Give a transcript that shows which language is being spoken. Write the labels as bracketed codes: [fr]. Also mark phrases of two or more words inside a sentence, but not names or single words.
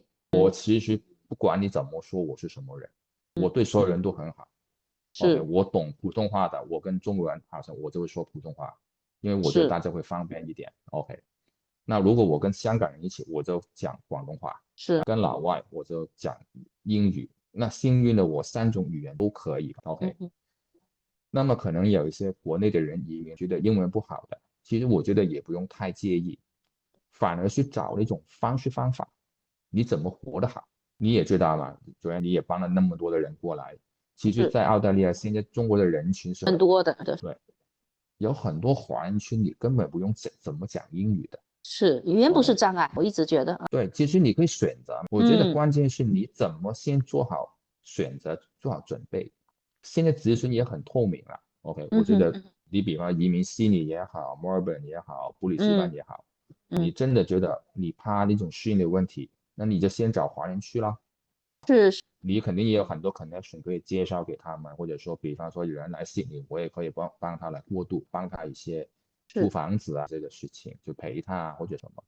[zh] 我其實不管你怎麼說我是什麼人，我對所有人都很好。OK， 我懂普通話的，我跟中國人好像我就會說普通話，因為我覺得大家會方便一點。OK， 那如果我跟香港人一起，我就講廣東話；是跟老外我就講英語。那幸運的我3種語言都可以。OK。那麼可能有一些國內的人移民覺得英文不好的，其實我覺得也不用太介意，反而是找那種方式方法，你怎麼活得好？你也知道嘛，主要你也幫了那麼多的人過來，其實在澳大利亞現在中國的人群是很多的，對，有很多華人區你根本不用怎麼講英語的，是語言不是障礙，我一直覺得。對，其實你可以選擇，我覺得關鍵是你怎麼先做好選擇，做好準備。現在諮詢也很透明了 ，OK， 我覺得你比方移民悉尼也好，墨爾本也好，布里斯班也好，你真的覺得你怕那種適應的問題，那你就先找華人區了。是，你肯定也有很多 connection 可以介紹給他們，或者說比方說有人來悉尼，我也可以幫他來過渡，幫他一些租房子啊這個事情，就陪他或者什麼。